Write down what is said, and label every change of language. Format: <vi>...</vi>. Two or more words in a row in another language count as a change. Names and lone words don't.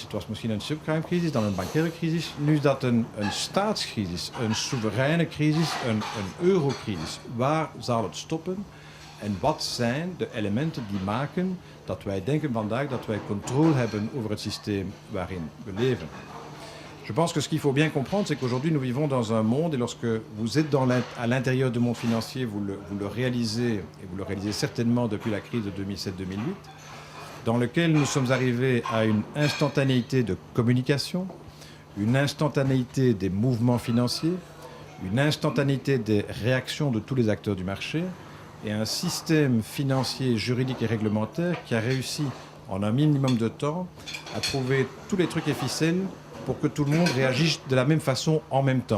<nl>Het was misschien een subprime-crisis, dan een bankaire crisis. Nu is dat een staatscrisis, een soevereine crisis, een eurocrisis. Waar zal het stoppen? En wat zijn de elementen die maken dat wij denken vandaag dat wij controle hebben over het systeem waarin we leven?</nl> <fr>Je pense que ce qu'il faut bien comprendre, c'est qu'aujourd'hui, nous vivons dans un monde, et lorsque vous êtes à l'intérieur du monde financier, vous le réalisez, et vous le réalisez certainement depuis la crise de 2007-2008, dans lequel nous sommes arrivés à une instantanéité de communication, une instantanéité des mouvements financiers, une instantanéité des réactions de tous les acteurs du marché, et un système financier, juridique et réglementaire qui a réussi, en un minimum de temps, à trouver tous les trucs et ficelles pour que tout le monde réagisse de la même façon en même temps.</fr>